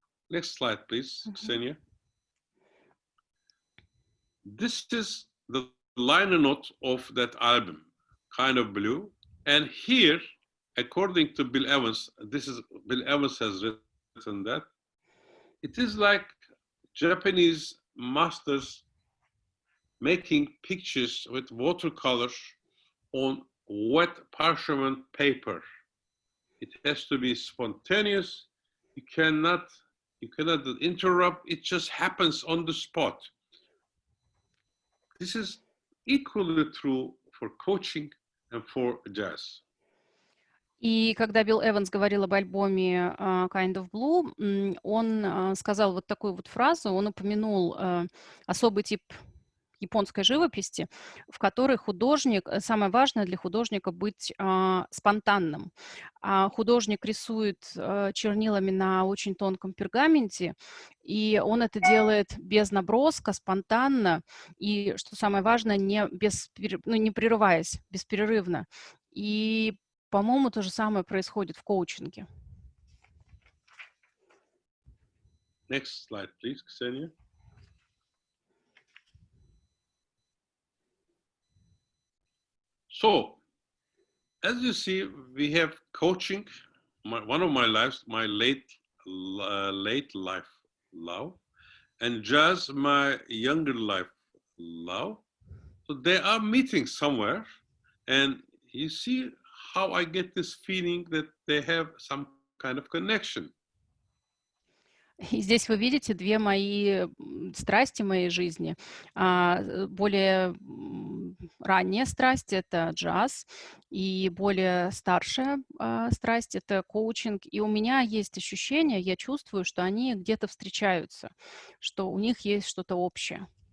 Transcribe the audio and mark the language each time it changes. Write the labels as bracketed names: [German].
[English] Next slide, please, Ksenia. This is the liner note of that album, Kind of Blue. And here, according to Bill Evans, Bill Evans has written that, it is like Japanese masters making pictures with watercolors on wet parchment paper. It has to be spontaneous. You cannot interrupt. It just happens on the spot. This is equally true for coaching and for jazz. [Russian] И когда Билл Эванс говорил об альбоме Kind of Blue, он сказал вот такую вот фразу, он упомянул особый тип японской живописи, в которой художник, самое важное для художника быть спонтанным. Художник рисует чернилами на очень тонком пергаменте, и он это делает без наброска, спонтанно, и, что самое важное, не прерываясь, бесперерывно. И, по-моему, то же самое происходит в коучинге. [English] Next slide, please, Ksenia. So, as you see, we have coaching, one of my lives, my late life love, and jazz, my younger life love. So they are meeting somewhere, and you see how I get this feeling that they have some kind of connection. [Russian] И здесь вы видите две мои страсти моей жизни. Более ранняя страсть — это джаз, и более старшая страсть — это коучинг. И у меня есть ощущение, я чувствую, что они где-то встречаются, что у них есть что-то общее.